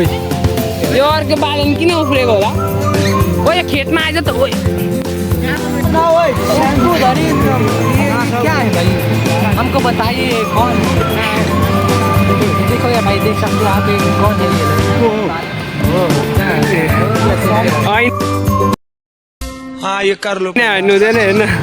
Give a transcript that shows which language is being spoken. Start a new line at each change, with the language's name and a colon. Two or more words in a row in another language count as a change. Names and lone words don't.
Nepali: यो अर्को बालेन किन उफ्रेको होला ओए खेतमा आइज त ओए
Hindi: क्या है भाई हमको बताइए कौन देखो यार भाई देख सकते हो आप कौन है ये हाँ ये कर लो
Nepali: हेर्नु हुँदैन हेर्न